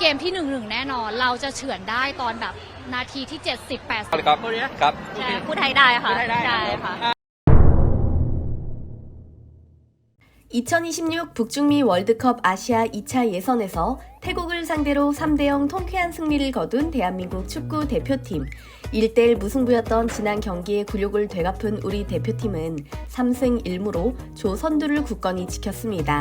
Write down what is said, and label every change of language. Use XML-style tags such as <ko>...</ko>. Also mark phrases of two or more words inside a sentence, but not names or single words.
<th>มที่1-1แน่นอนเราจะเฉือนได้ตอนแบบนาทีที่70-80 ครับครับ ใช่พูดไทยได้ค่ะใช่ค่ะ</th> <ko>2026 북중미 월드컵 아시아 2차 예선에서 태국을 상대로 3대0 통쾌한 승리를 거둔 대한민국 축구 대표팀. 1대1 무승부였던 지난 경기의 굴욕을 되갚은 우리 대표팀은 3승 1무로 조 선두를 굳건히 지켰습니다.</ko>